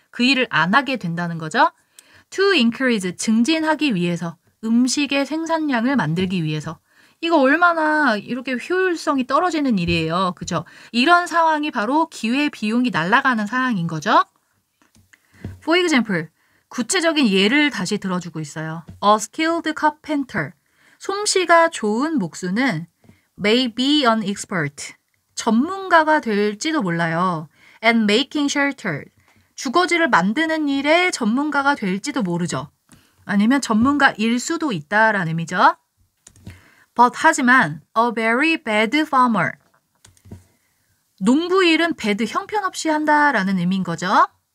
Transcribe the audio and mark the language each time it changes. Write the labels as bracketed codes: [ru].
[ko] 그 일을 안 하게 된다는 거죠. [en] To increase, [ko] 증진하기 위해서, 음식의 생산량을 만들기 위해서. 이거 얼마나 이렇게 효율성이 떨어지는 일이에요. 그죠? 이런 상황이 바로 기회비용이 날아가는 상황인 거죠. [en] For example, [ko] 구체적인 예를 다시 들어주고 있어요. [en] A skilled carpenter, [ko] 솜씨가 좋은 목수는 [en] may be an expert, [ko] 전문가가 될지도 몰라요. [en] And making shelter, [ko] 주거지를 만드는 일에 전문가가 될지도 모르죠. 아니면 전문가일 수도 있다라는 의미죠. But 하지만 [en] a very bad farmer, [ko] 농부 일은 bad, 형편없이 한다라는 의미인 거죠.